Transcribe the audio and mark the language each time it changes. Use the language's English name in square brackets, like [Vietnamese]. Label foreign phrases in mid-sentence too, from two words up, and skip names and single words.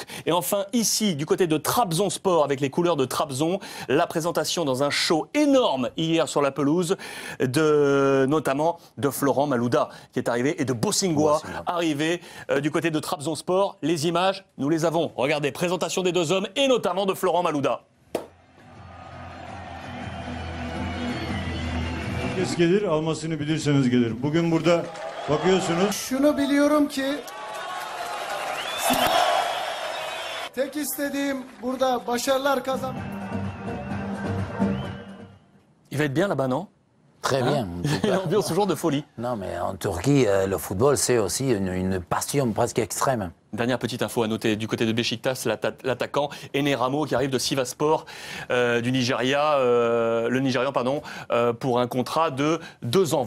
[French] Et enfin, ici, du côté de Trabzonspor, avec les couleurs de Trabzon, la présentation dans un show énorme hier sur la pelouse, notamment de Florent Malouda, qui est arrivé, et de Bosingwa, arrivé du côté de Trabzonspor. Les images, nous les avons. Regardez, présentation des deux hommes et notamment de Florent Malouda. [Turkish] Herkes gelir, almasını bilirseniz gelir. Bugün burada bakıyorsunuz. Şunu biliyorum ki tek istediğim burada başarılar kazan. [French] Il va être bien là-bas, non? Très bien. L'ambiance toujours de folie. Non, mais en Turquie, le football, c'est aussi une passion presque extrême. Dernière petite info à noter du côté de Beşiktaş, l'attaquant Ené Ramo qui arrive de Sivasspor du Nigeria, le Nigérian pardon, pour un contrat de 2 ans.